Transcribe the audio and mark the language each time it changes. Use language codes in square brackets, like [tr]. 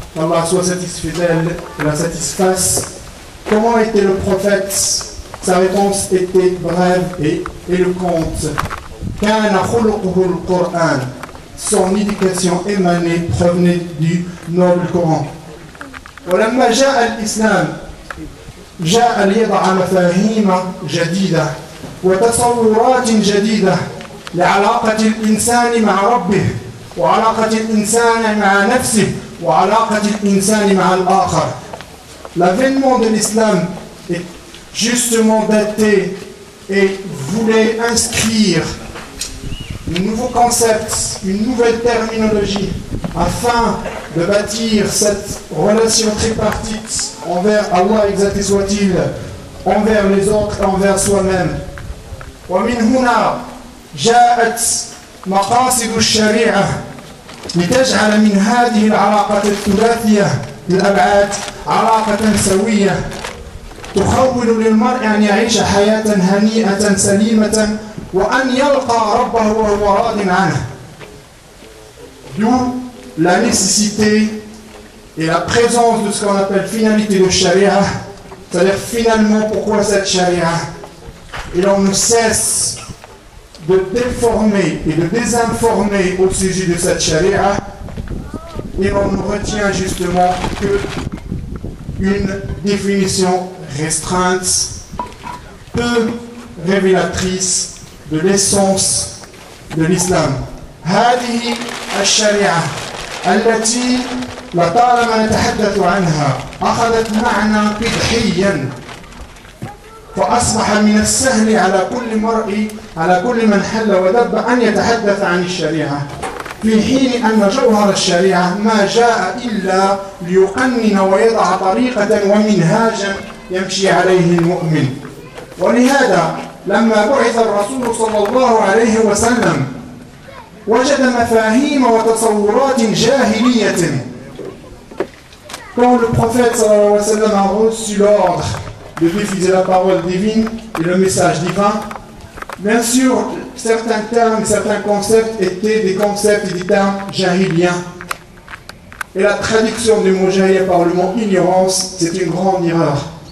[fr] Allah soit satisfait d'elle et la satisfasse. Comment était le prophète? Sa réponse était brève et éloquente. [ar] Kana khuluquhu al-Qur'an. [fr] Son éducation émanée provenait du noble Coran. [ar] ولما جاء الإسلام جاء ليضع مفاهيم جديدة وتصورات جديدة لعلاقة الإنسان مع ربه وعلاقة الإنسان مع نفسه وعلاقة الإنسان مع الآخر. [fr] L'avènement de l'islam est justement daté et voulait inscrire un nouveau concept, une nouvelle terminologie afin de bâtir cette relation tripartite envers Allah, exalté soit-il, envers les autres et envers soi-même. [ar] ومن هنا جاءت مقاصد الشريعة لتجعل من هذه العلاقة الثلاثية الأبعاد علاقة سوية تخول للمرء أن يعيش حياة هنيئة سليمة وأن يلقى ربه وهو راض عنه. [fr] D'où la nécessité et la présence de ce qu'on appelle finalité de charia, c'est-à-dire finalement pourquoi cette charia. Et l'on ne cesse de déformer et de désinformer au sujet de cette charia, et on ne retient justement que une définition restreinte, peu révélatrice de l'essence de l'islam. [ar] هذه الشريعة التي لطالما نتحدث عنها أخذت معنى قدحيا فأصبح من السهل على كل من حل ودب أن يتحدث عن الشريعة في حين أن جوهر الشريعة ما جاء إلا ليقنن ويضع طريقة ومنهاجا يمشي عليه المؤمن. ولهذا لما بعث الرسول صلى الله عليه وسلم وجد مفاهيم وتصورات جاهلية. [fr] Quand le prophète [ar] sallallahu alayhi wa sallam [fr] a reçu l'ordre de diffuser la parole divine et le message divin, bien sûr, certains termes, certains concepts étaient des concepts et des termes jahiliens. Et la traduction du mot jahiliya par le mot ignorance, c'est une grande erreur.